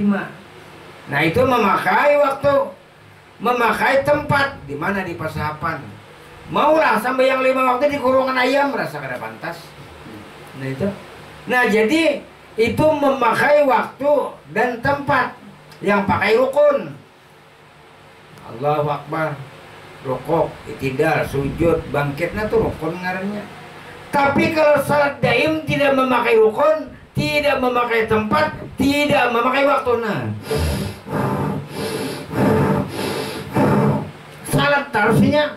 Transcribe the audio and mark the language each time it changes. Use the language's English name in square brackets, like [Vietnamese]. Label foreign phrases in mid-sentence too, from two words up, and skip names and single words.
[Indonesian] Nah itu memakai waktu, memakai tempat. Di mana? Di pasapan. Maulah sampai yang 5 waktu di kurungan ayam, rasa kada pantas. Nah itu. Nah jadi itu memakai waktu dan tempat. Yang pakai rukun, [Arabic] الله أكبر, [Indonesian] rukuk, itidal, sujud, bangkitnya tuh rukun ngarannya. Tapi kalau salat daim tidak memakai rukun, tidak memakai tempat, tidak memakai waktu. Nah, salat harusnya.